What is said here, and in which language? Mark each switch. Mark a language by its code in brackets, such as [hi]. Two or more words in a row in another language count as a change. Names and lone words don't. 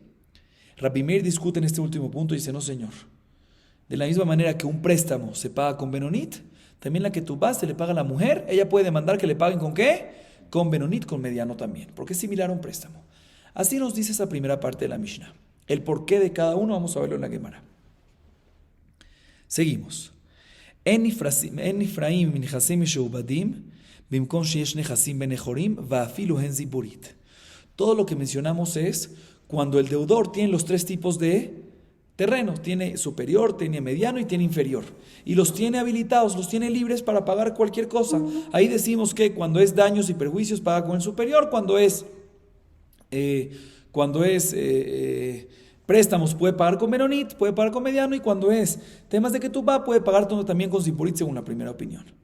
[es] Rabbi Meir discute en este último punto y dice: no, señor. De la misma manera que un préstamo se paga con benonit, también la que tú vas se le paga a la mujer, ella puede demandar que le paguen ¿con qué? Con benonit, con mediano también, porque es similar a un préstamo. Así nos dice esa primera parte de la Mishnah. El porqué de cada uno vamos a verlo en la Gemara. [he] Seguimos. אין נפרעין מן נכסים משועבדים, במקום שיש נכסים בני חורין, ואפילו הן זיבורית. [es] Todo lo que mencionamos es cuando el deudor tiene los tres tipos de terrenos: tiene superior, tiene mediano y tiene inferior, y los tiene habilitados, los tiene libres para pagar cualquier cosa. Ahí decimos que cuando es daños y perjuicios paga con el superior, cuando es préstamos puede pagar con benonit, puede pagar con mediano, y cuando es temas de ketubá puede pagar también con ziburit, según la primera opinión.